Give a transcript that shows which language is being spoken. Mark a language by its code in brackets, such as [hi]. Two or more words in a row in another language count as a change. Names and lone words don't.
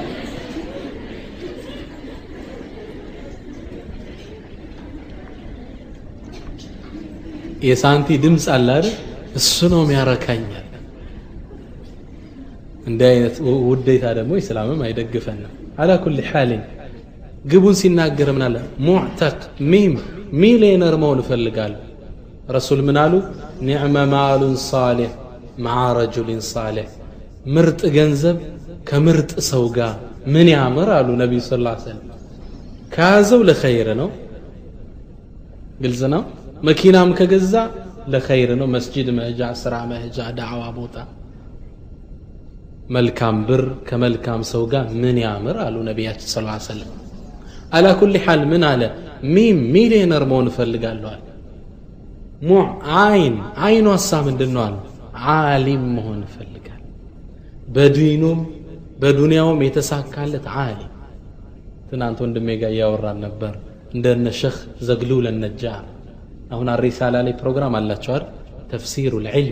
[am] የሳንቲ ድምጽ አለ አይደል እሱ ነው የሚያረካኛል እንደ አይነት ውዴታ ደግሞ እስላምም አይደግፈንም [ar] على كل [am] حال ግቡን ሲናገር ምን አለ ሙዕተቅ ሚሊዮነር መሆን ፈልጋል ረሱል ምን አሉ [ar] نعم المال الصالح مع رجل صالح [am] ምርጥ ገንዘብ ከምርጥ ሰው ጋር ምን ያምር አሉ ነብዩ [ar] صلى الله عليه وسلم [am] ካዘው ለኸይር ነው ግልጽ ነው መኪናም ከገዛ ለኸይር ነው መስጂድ መሄጃ ስራ መሄጃ ዳዕዋ ቦታ መልካም ብር ከመልካም ሰው ጋር ምን ያምር አሉ ነብያችን [ar] صلى الله عليه وسلم على كل حال من على [am] ሚሊዮነር መሆን ፈልጋለሁ አለ አይኑ ሐሳብ ምንድነው አለ ዓሊም መሆን ፈልጋል በዲኑም በዱንያውም የተሳካለት ዓሊም ትናንት ወንድሜ ጋር ያወራን ነበር እንደነ ሸኽ ዘግሉል النجار አሁን አሪሳላ ላይ ፕሮግራም አላቸው አይደል ተፍሲሩ العلم